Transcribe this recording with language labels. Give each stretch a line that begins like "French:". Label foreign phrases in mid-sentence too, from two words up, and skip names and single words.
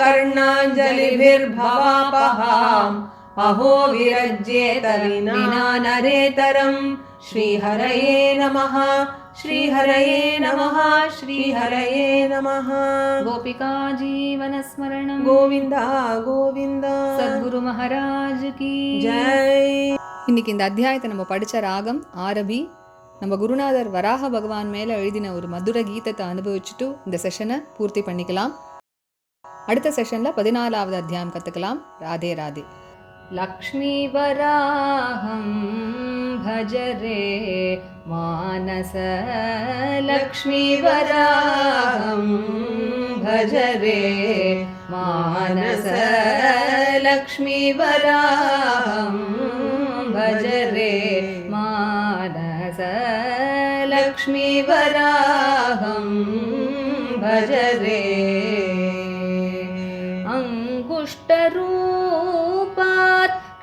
Sanskrit: कर्णाञ्जलिभिर्भवापहाम् अहो विरज्येत विना नरेतरम् श्रीहरये नमः श्रीहरये नमः श्रीहरये नमः गोपिका जीवन स्मरणं गोविंद गोविंद
Hindi: सद्गुरु महाराज की जय
Tamil: இன்னைக்கு இந்த அத்தியாயத்தை நம்ம படிச்ச ராகம் ஆரபி. நம்ம குருநாதர் வராக பகவான் மேல எழுதின ஒரு மதுர கீதத்தை அனுபவிச்சுட்டு இந்த செஷனை பூர்த்தி பண்ணிக்கலாம். அடுத்த செஷன்ல 14வது அத்தியாயம் கத்துக்கலாம். ராதே ராதே.
Sanskrit: लक्ष्मी वराहं भजरे मानस लक्ष्मी वराहं भजरे मानस लक्ष्मी वराहं भजरे मानस लक्ष्मी वराहं भजरे अंगुष्टरूपात्